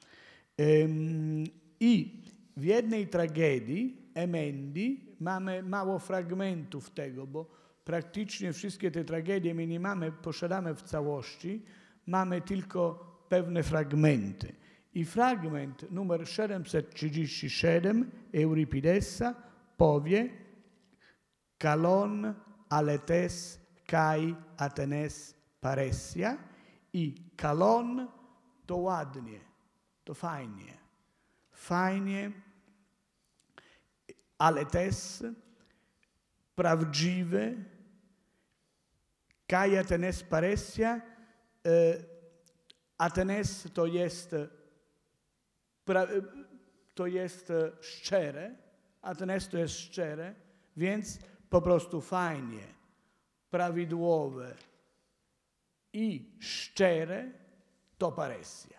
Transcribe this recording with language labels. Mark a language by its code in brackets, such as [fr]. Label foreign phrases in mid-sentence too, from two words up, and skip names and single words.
[pl] I w jednej tragedii, Emendi, mamy mało fragmentów tego, bo praktycznie wszystkie te tragedie my nie posiadamy w całości, mamy tylko pewne fragmenty. I fragment numer 737 Euripidesa powie [el] Καλόν αληθές και ατενές παρρησία [pl] i kalon to ładnie, to fajnie. Fajnie, aletes, prawdziwe, [el] και ατενές παρρησία, [pl] Atenes to jest szczere, Atenes to jest szczere, więc po prostu fajnie, prawidłowe i szczere to paresja.